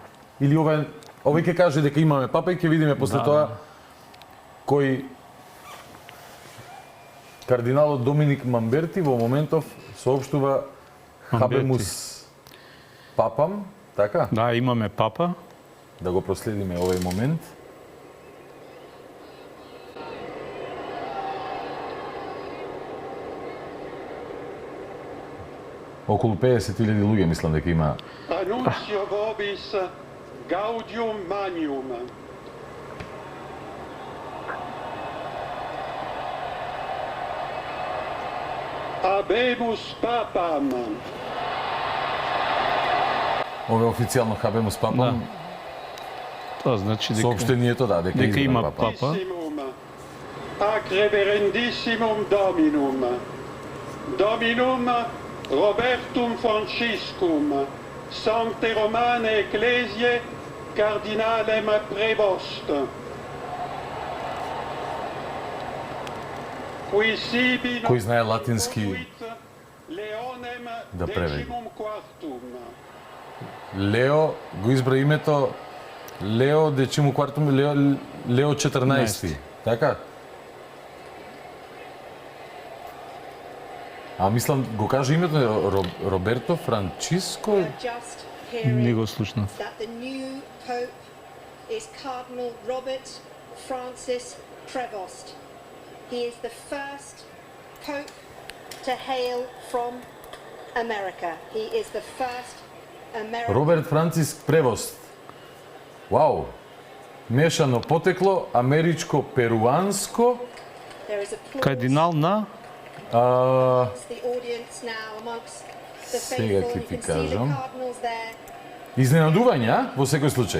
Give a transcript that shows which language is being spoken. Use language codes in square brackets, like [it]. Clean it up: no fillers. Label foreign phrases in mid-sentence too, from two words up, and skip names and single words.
[mk] Или овој ќе каже дека имаме папа и ќе видиме после тоа кој кардиналот Доминик Мамберти во моментов соопштува [la] Habemus papam, [mk] така? Да, имаме папа. Да го проследиме овој момент. Околу 50.000 луѓе мислам дека има. [la] Annuncio vobis gaudium magnum. Habemus papam. [mk] Ова е официјално [la] Habemus papam. [mk] Тоа значи дека соопштението дека има папа. [la] Ac reverendissimum Dominum. Dominum Robertum Franciscum, Sancte Romane Ecclesiae, Cardinalem Prevost. [mk] Кој знае латински да преведи. Лео го избра името Лео Дечиму Квартум, Лео 14. Така? А мислам, го кажа името Роберто Франциско? Не го слушнав. [en] He is the first pope to hail from America. He is the first American... [mk] Роберт Франциск Превост. Вау! Мешано потекло, америчко-перуанско. Кардинал на... Сега ќе ти кажам. Изненадување, а? Во секој случај.